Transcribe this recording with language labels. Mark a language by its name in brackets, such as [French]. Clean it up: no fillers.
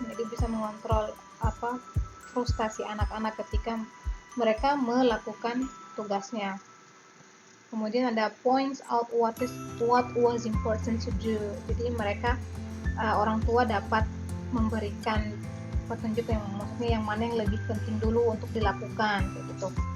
[Indonesian] Jadi bisa mengontrol frustasi anak-anak ketika mereka melakukan tugasnya. Kemudian ada [English] points out what was important to do. [Indonesian] Jadi mereka orang tua dapat memberikan petunjuk yang maksudnya yang mana yang lebih penting dulu untuk dilakukan gitu.